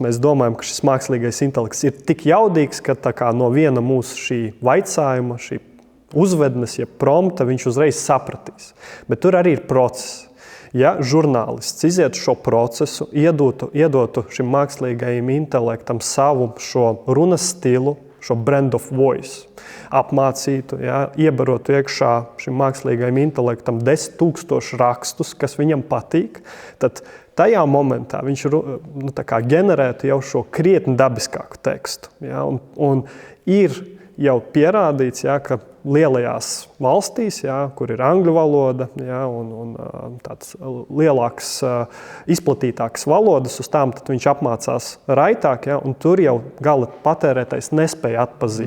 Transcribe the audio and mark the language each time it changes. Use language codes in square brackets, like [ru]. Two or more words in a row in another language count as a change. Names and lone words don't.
[lv] Mēs domājam, ka šis mākslīgais intelekts ir tik jaudīgs, ka tā kā no viena mūsu šī vaicājuma, šī uzvednes, prompta, viņš uzreiz sapratīs. Bet tur arī ir process. Ja žurnālists izietu šo procesu, iedotu šim mākslīgajam intelektam savu šo runas stilu, šo [en] brand of voice, [lv] apmācītu, iebarotu iekšā šim mākslīgajam intelektam 10 000 rakstus, kas viņam patīk, tad tajā momentā viņš ģenerētu jau šo krietni dabiskāku tekstu. Un ir jau pierādīts, ka lielajās valstīs, kur ir angļu valoda un tāds lielāks, izplatītāks valodas, uz tām tad viņš apmācās raitāk, un tur jau gala patērētais nespēja atpazīt.